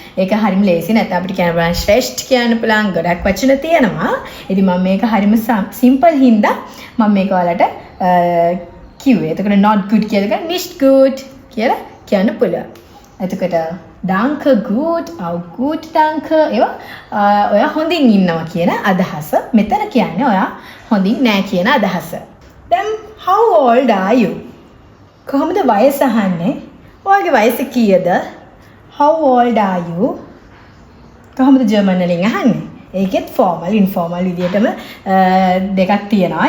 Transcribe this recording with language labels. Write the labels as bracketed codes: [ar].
[si] ඒක හරිම ලේසි නැත්නම් අපිට කියන්න පුළුවන් ශ්‍රේෂ්ඨ කියන්න පුළුවන් ගොඩක් වචන තියෙනවා. ඉතින් මම මේක හරිම සිම්පල් හින්දා මම මේක ඔයාලට කිව්වේ. එතකොට [en] not good [si] කියලා nicht good කියලා කියන්න පුළුවන්. එතකොට [de] danke gut, auch gut danke. [si] ඒවා ඔයා හොඳින් ඉන්නවා කියන අදහස. මෙතන කියන්නේ ඔයා හොඳින් නෑ කියන අදහස. [en] Then how old are you? [si] කොහොමද වයස අහන්නේ? ඔයාගේ වයස කීයද? [en] How old are you? [si] කොහොමද ජර්මන් වලින් අහන්නේ? ඒකෙත් formal informal විදිහටම දෙකක් තියෙනවා.